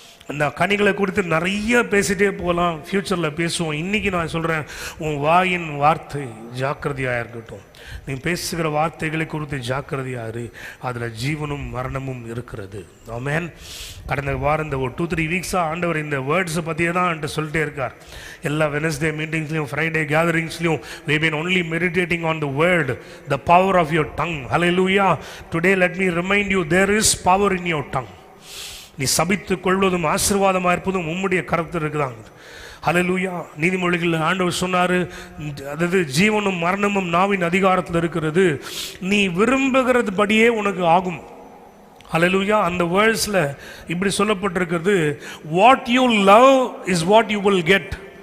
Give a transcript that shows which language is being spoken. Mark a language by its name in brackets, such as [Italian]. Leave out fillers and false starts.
[Tamil] அந்த கனிகளை குறித்து நிறைய பேசிட்டே போகலாம், ஃப்யூச்சரில் பேசுவோம். இன்னைக்கு நான் சொல்கிறேன், உன் வாயின் வார்த்தை ஜாக்கிரதையாக இருக்கட்டும். நீ பேசுகிற வார்த்தைகளை குறித்து ஜாக்கிரதையாக இரு, அதில் ஜீவனும் மரணமும் இருக்கிறது. ஆமென். கடந்த வாரம் இந்த ஒரு 2-3 வீக்ஸாக ஆண்டவர் இந்த வேர்ட்ஸை பற்றியே தான் என்கிட்ட சொல்லிட்டே இருக்கார். எல்லா Wednesday மீட்டிங்ஸ்லையும் Friday கேதரிங்ஸ்லையும் [English] we been only meditating on the word, the power of your tongue. Hallelujah. Today let me remind you, there is power in your tongue. [Tamil] நீ சபித்துக் கொள்வதும் ஆசீர்வாதமாக இருப்பதும் உம்முடைய கரத்தில் இருக்குதான். ஹல்லேலூயா. நீதிமொழிகள் ஆண்டவர் சொன்னாரு, அதாவது ஜீவனும் மரணமும் நாவின் அதிகாரத்தில் இருக்கிறது, நீ விரும்புகிறது படியே உனக்கு ஆகும். ஹல்லேலூயா. அந்த வேர்ட்ஸ்ல இப்படி சொல்லப்பட்டிருக்கிறது, [English] What you love is what you will get.